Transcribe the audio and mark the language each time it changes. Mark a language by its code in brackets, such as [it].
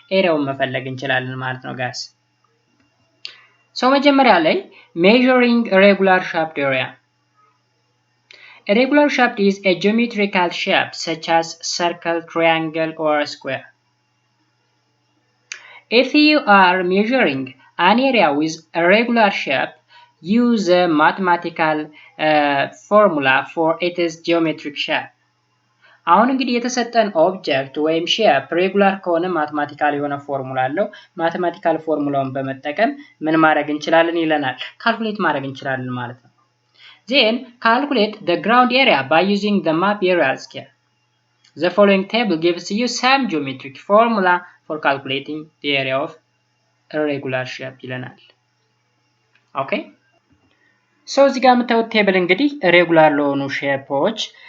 [am] ኤሪያውን መፈለግ እንችላለን ማለት ነው ጋይስ። So መጀመሪያ ላይ [en] measuring a regular shaped area. A regular shape is a geometrical shape such as circle, triangle or square. If you are measuring an area with a regular shape, use a mathematical formula for its geometric shape. [am] አሁን እንግዲህ የተሰጠን ኦብጀክት ወይም ሼፕ ሬጉላር ከሆነ ማቴማቲካል የሆነ ፎርሙላ አለው። ማቴማቲካል ፎርሙላውን በመጠቀም ምን ማድረግ እንችላለን ይለናል? ካልኩሌት ማድረግ እንችላለን ማለት ነው። [en] Then calculate the ground area by using the map area scale. The following table gives you some geometric formula for calculating the area of a regular shape [am] ይለናል። ኦኬ ሶ እዚህ ጋር የምታዩት ቴብል እንግዲህ ሬጉላር ለሆኑ ሼፖች